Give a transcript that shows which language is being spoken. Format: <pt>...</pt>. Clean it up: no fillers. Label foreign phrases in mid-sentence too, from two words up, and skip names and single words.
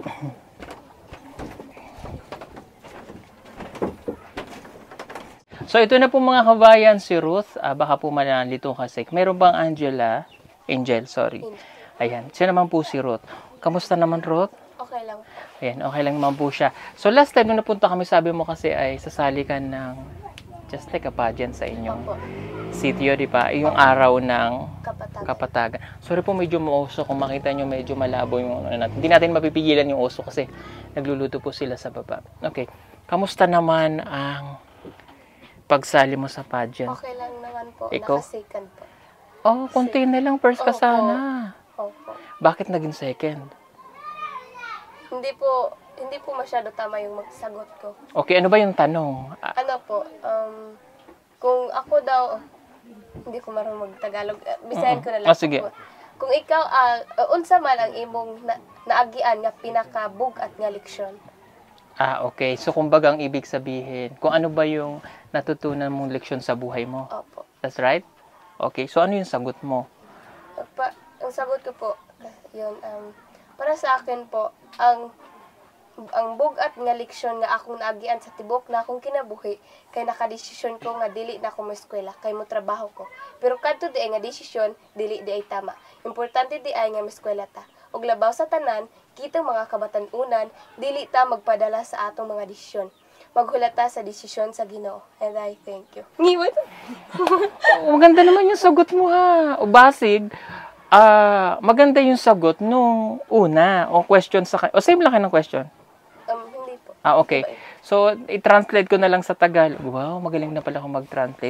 <tl>So, ito na po mga kabayan, si Ruth. Baka po manalito kasi. Meron bang Angela? Angel, sorry. Ayan. Siya naman po si Ruth. Kamusta naman, Ruth? Okay lang po. Ayan, okay lang naman po siya. So, last time nung napunta kami, sabi mo kasi ay sasali ka ng</tl> <en>just like a pageant</en> <tl>sa inyong Opo. sitio, di ba? Yung araw ng Kapatagan. Kapatagan. Sorry po, medyo mauso. Kung makita nyo, medyo malabo yung ano natin. Hindi natin mapipigilan yung uso kasi nagluluto po sila sa baba. Okay. Kamusta naman ang pagsali mo sa pageant? Okay lang naman po. Ikaw? Naka-second po. Oh, konti na lang. First ka Opo. sana. Opo. Bakit naging second? Hindi po masyado tama yung magsagot ko. Okay, ano ba yung tanong? Ano po, kung ako daw, hindi ko marunong mag-Tagalog. Bisayan ko na lang. Oh, sige.</tl> <ceb>Kung ikaw, unsa man ang imong naagian nga pinakabugat nga leksyon.</ceb> <tl>Okay. So, kumbaga ang ibig sabihin, kung ano ba yung natutunan mong leksyon sa buhay mo. Opo.</tl> <en>That's right? Okay. So,</en> <tl>ano yung sagot mo? Ang sagot ko po, yun, para sa akin po,</tl> <ceb>ang bugat nga leksyon nga akong naagian sa tibok na akong kinabuhi kay nakadesisyon ko nga dili na ako eskwela kay mo trabaho ko. Pero kadto di ay nga desisyon dili di ay tama. Importante di ay nga eskwela ta. Og labaw sa tanan, kita mga kabatan-unan dili ta magpadala sa atong mga desisyon. Maghulata sa desisyon sa Ginoo.</ceb> <en>And I thank you. Ngiwat.</en> <tl>Maganda naman yung sagot mo, ha. O basig, maganda yung sagot nung una o question sa o same lang kayo ng question. Hindi po. Okay. So, i-translate ko na lang sa Tagalog. Wow, magaling na pala akong mag-translate.</tl>